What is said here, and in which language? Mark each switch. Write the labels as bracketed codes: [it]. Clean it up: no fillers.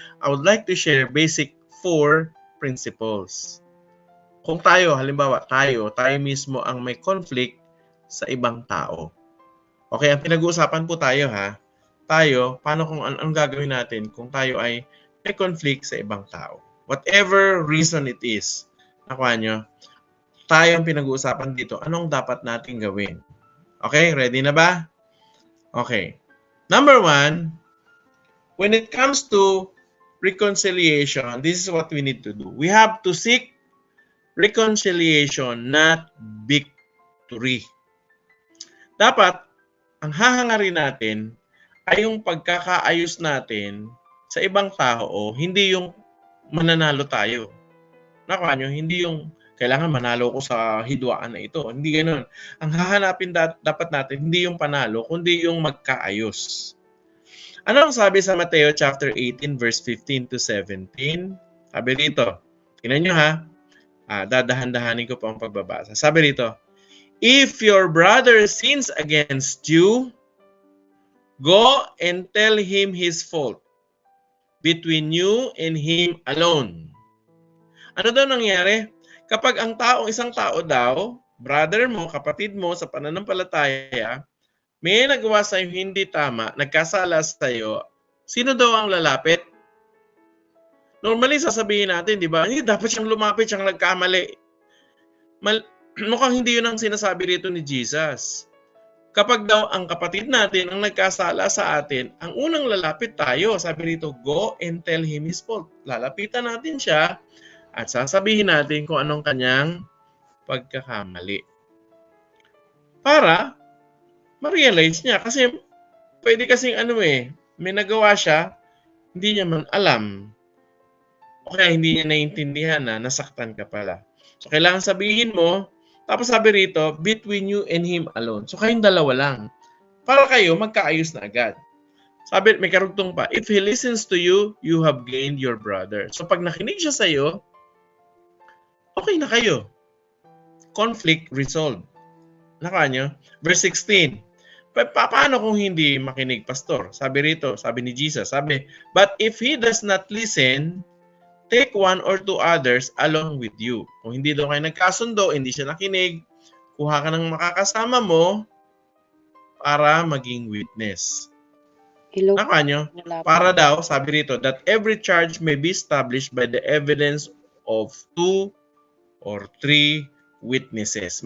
[en] I would like to share basic 4 principles. [tl] Kung tayo, halimbawa, tayo mismo ang may conflict sa ibang tao. Okay, ang pinag-uusapan po tayo Tayo, paano kung anong gagawin natin kung tayo ay may conflict sa ibang tao. [en] Whatever reason it is, [tl] nakuha nyo, tayo ang pinag-uusapan dito, anong dapat natin gawin? Okay, ready na ba? Okay. [en] Number 1, when it comes to reconciliation, this is what we need to do. We have to seek reconciliation, not victory. [tl] Dapat, ang hahangarin natin ay yung pagkakaayos natin sa ibang tao, hindi yung mananalo tayo. Nakuha nyo, hindi yung kailangan manalo ko sa hidwaan na ito. Hindi ganoon. Ang hahanapin dapat natin, hindi yung panalo, kundi yung magkaayos. Ano ang sabi sa Mateo chapter 18, verse 15 to 17? Sabi rito, tingnan nyo dadahan-dahanin ko pa ang pagbabasa. Sabi rito, [en] if your brother sins against you, go and tell him his fault between you and him alone. [tl] Ano daw nangyari? Kapag ang isang tao daw, brother mo, kapatid mo sa pananampalataya, may nagawa sa iyo hindi tama, nagkasala sa iyo, sino daw ang lalapit? Normally, sasabihin natin, di ba? Hindi, dapat siyang lumapit, siyang nagkamali. Mukhang hindi yun ang sinasabi rito ni Jesus. Kapag daw ang kapatid natin ang nagkasala sa atin, ang unang lalapit tayo. Sabi rito, [en] go and tell him his fault. [tl] Lalapitan natin siya at sasabihin natin kung anong kanyang pagkakamali. Para ma-realize niya. Kasi pwede kasing may nagawa siya, hindi niya man alam. O kaya hindi niya naiintindihan na nasaktan ka pala. So kailangan sabihin mo, tapos sabi rito, [en] between you and him alone. [tl] So kayong dalawa lang. Para kayo, magkaayos na agad. Sabi, may karugtong pa, [en] if he listens to you, you have gained your brother. [tl] So pag nakinig siya sa'yo, okay na kayo. [en] Conflict resolved. [tl] Nakuha nyo? [en] Verse 16. [tl] Paano kung hindi makinig, pastor? Sabi rito, sabi ni Jesus, [en] but if he does not listen, take 1 or 2 others along with you. [tl] Kung hindi daw kayo nagkasundo, hindi siya nakinig, kuha ka ng makakasama mo para maging witness. Nakuha nyo? Para daw, sabi rito, [en] that every charge may be established by the evidence of 2 or 3 witnesses.